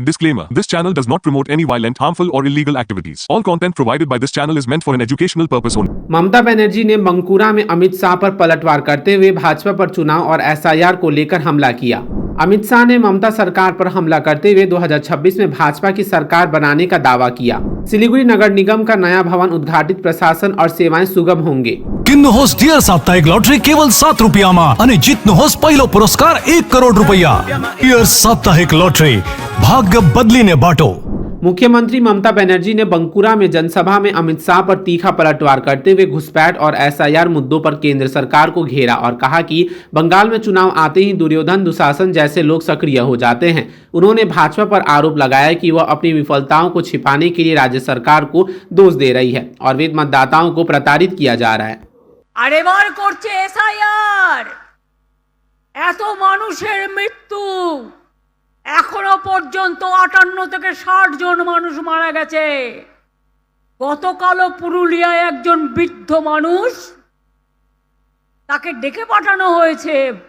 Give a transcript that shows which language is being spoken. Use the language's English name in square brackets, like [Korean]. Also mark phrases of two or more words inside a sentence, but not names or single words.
[English] Disclaimer. This channel does not promote any violent, harmful or illegal activities. All content provided by this channel is meant for an educational purpose only. [Hindi] ममता बनर्जी ने बंकुरा में अमित शाह पर पलटवार करते हुए भाजपा पर चुनाव और एसआईआर को लेकर हमला किया। अमित शाह ने ममता सरकार पर हमला करते हुए 2026 में भाजपा की सरकार बनाने का दावा किया। सिलीगुड़ी नगर निगम का नया भवन उद्घाटित, प्रशासन और सेवाएं सुगम होंगे। [Nepali] किन्नुहोस् डियर साप्ताहिक लॉटरी केवल 7 रुपियाँमा अनि जित्नुहोस् पहिलो पुरस्कार 1 करोड रुपैयाँ। डियर साप्ताहिक लॉटरी, भाग्य बदलिने बाटो। [Hindi] मुख्यमंत्री ममता बनर्जी ने बंकुरा में जनसभा में अमित शाह पर तीखा पलटवार करते हुए घुसपैठ और एसआईआर मुद्दों पर केंद्र सरकार को घेरा और कहा कि बंगाल में चुनाव आते ही दुर्योधन, दुशासन जैसे लोग सक्रिय हो जाते हैं। उन्होंने भाजपा पर आरोप लगाया कि वह अपनी विफलताओं को छिपाने के लिए राज्य सरकार को दोष दे रही है और वेद मतदाताओं को प्रताड़ित किया जा रहा है। [Bangla] আরেবার করছে এসআইআর, এত মানুষের মৃত্যু, এখনো পর্যন্ত 58 থেকে 60 জন মানুষ মারা গেছে। গতকালও পুরুলিয়ায় একজন বৃদ্ধ মানুষ, তাকে ডেকে পাঠানো হয়েছে।